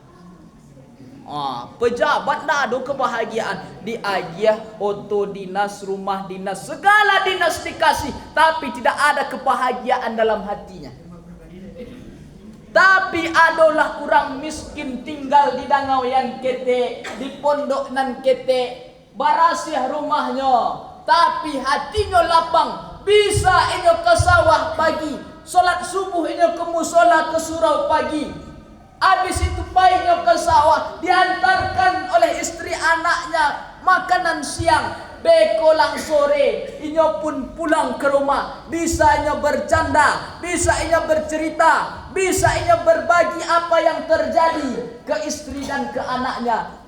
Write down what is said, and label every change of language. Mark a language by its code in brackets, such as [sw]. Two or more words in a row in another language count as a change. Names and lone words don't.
[id] Pejabat ndak ada kebahagiaan. Diagiah auto dinas, rumah dinas, segala dinas dikasih, tapi tidak ada kebahagiaan dalam hatinya. [min] Tapi adalah orang miskin tinggal di dangau yang kete, di pondok nan kete, barasih rumahnya, tapi hatinya lapang. Bisa inyo ke sawah pagi, solat subuh inyo ke musola ke surau pagi. [id] Habis itu bayinya ke sawah, diantarkan oleh istri anaknya makanan siang. [min] Bekolang sore, inyo pun pulang ke rumah. Bisa inyo bercanda, bisa inyo bercerita, bisa inyo berbagi apa yang terjadi ke istri dan ke anaknya.